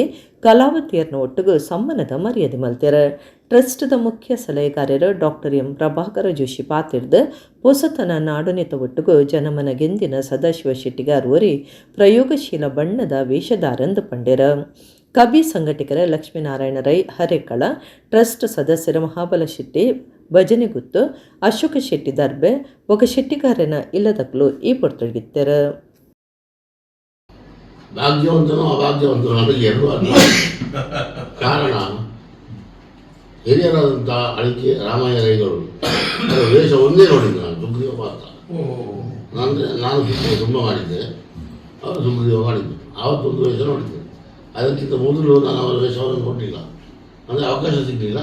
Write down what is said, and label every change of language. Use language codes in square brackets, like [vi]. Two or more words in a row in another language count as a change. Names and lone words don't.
[tcy] ಕಲಾವತಿಯರ್ನ ಒಟ್ಟಿಗೆ ಸಮ್ಮನದ ಮರ್ಯಾದೆ ಮಲ್ತೆರ ಟ್ರಸ್ಟ್ದ ಮುಖ್ಯ ಸಲಹೆಗಾರರು ಡಾಕ್ಟರ್ ಎಂ ಪ್ರಭಾಕರ ಜೋಶಿ ಪಾತಿರ್ದ ಹೊಸತನ ನಾಡನೆತ ಒಟ್ಟಿಗೂ ಜನಮನ ಗೆಂದಿನ ಸದಾಶಿವ ಶೆಟ್ಟಿಗಾರ್ ಓರಿ ಪ್ರಯೋಗಶೀಲ ಬಣ್ಣದ ವೇಷಧಾರಂದು ಪಂಡ್ಯರ ಕವಿ ಸಂಘಟಕರ ಲಕ್ಷ್ಮೀನಾರಾಯಣ ರೈ ಹರೇಕಳ ಟ್ರಸ್ಟ್ ಸದಸ್ಯರ ಮಹಾಬಲ ಶೆಟ್ಟಿ ಭಜನೆಗುತ್ತು ಅಶೋಕ ಶೆಟ್ಟಿ ದರ್ಬೆ ಒಗ ಶೆಟ್ಟಿಗಾರನ ಇಲ್ಲದಕ್ಕಲು ಈ ಪೊರ್ತೊಡಗಿತ್ತರ. [kn] ಭಾಗ್ಯವಂತನೋ ಅಭಾಗ್ಯವಂತನೋ ಅನ್ನೋದು ಎರಡೂ ಅಲ್ಲ. ಕಾರಣ ಹಿರಿಯರಾದಂಥ ಅಳಿಕೆ ರಾಮಯ್ಯ ರೈಗಳು ಅದರ ವೇಷ ಒಂದೇ ನೋಡಿದ್ದೆ ನಾನು, ಸುಗ್ರೀವ ಪಾತ್ರ. ನಾನು ತುಂಬ ಮಾಡಿದ್ದೆ, ಅವರು ಸುಗ್ರೀವ ಮಾಡಿದ್ದು. ಆವತ್ತೊಂದು ವೇಷ ನೋಡಿದ್ದೆ. ಅದಕ್ಕಿಂತ ಮೊದಲು ನಾನು ಅವರ ವೇಷವನ್ನು ನೋಡಲಿಲ್ಲ, ಅಂದರೆ ಅವಕಾಶ ಸಿಗಲಿಲ್ಲ.